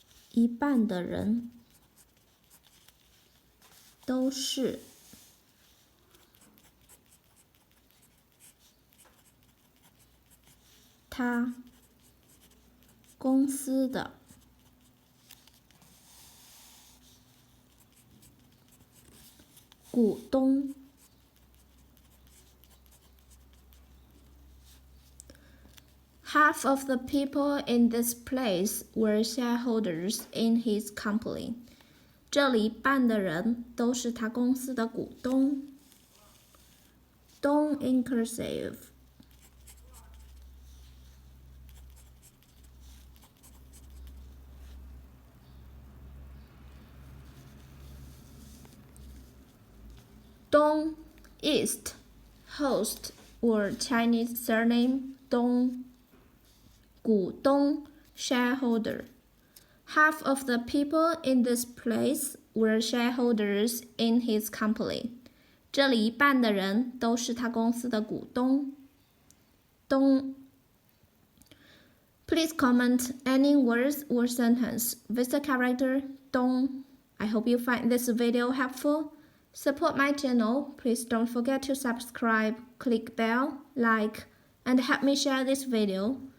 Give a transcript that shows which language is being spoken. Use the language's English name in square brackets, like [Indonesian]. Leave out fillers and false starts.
[Chinese] 一半的人都是他公司的股东。 [English] Half of the people in this place were shareholders in his company. [Chinese] 这里一半的人都是他公司的股东。 [English] dōng in cursive. dōng, East, host or Chinese surname 东。股东 shareholder. Half of the people in this place were shareholders in his company. [Chinese] 这里一半的人都是他公司的股东。 [English] 东 Please comment any words or sentence with the character 东. I hope you find this video helpful. Support my channel. Please don't forget to subscribe, click bell, like, and help me share this video.